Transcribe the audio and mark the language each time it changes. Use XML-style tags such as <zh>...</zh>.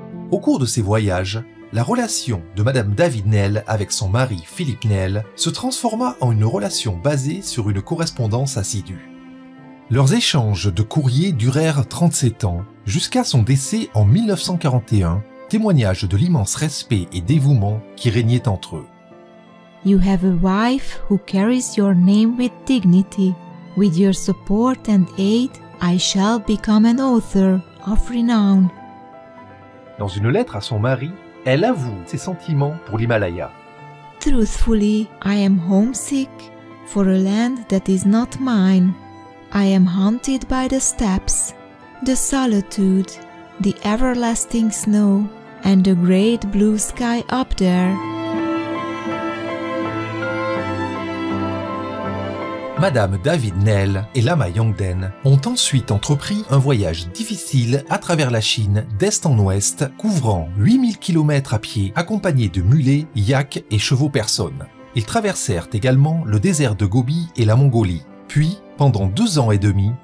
<fr>Au cours de ces voyages, la relation de Madame David Néel avec son mari Philippe Néel se transforma en une relation basée sur une correspondance assidue. Leurs échanges de courriers durèrent 37 ans, jusqu'à son décès en 1941, témoignage de l'immense respect et dévouement qui régnait entre eux.</fr> <en>You have a wife who carries your name with dignity. With your support and aid, I shall become an author of renown.</en> <fr>Dans une lettre à son mari, elle avoue ses sentiments pour l'Himalaya.</fr> <en>Truthfully, I am homesick for a land that is not mine. I am haunted by the steppes, the solitude, the everlasting snow, and the great blue sky up there.</en> <fr>Madame David Néel et Lama Yongden ont ensuite entrepris un voyage difficile à travers la Chine d'est en ouest, couvrant 8000 km à pied, accompagnés de mulets, yaks et chevaux personnes. Ils traversèrent également le désert de Gobi et la Mongolie. Puis, pendant 2 ans et demi,</fr>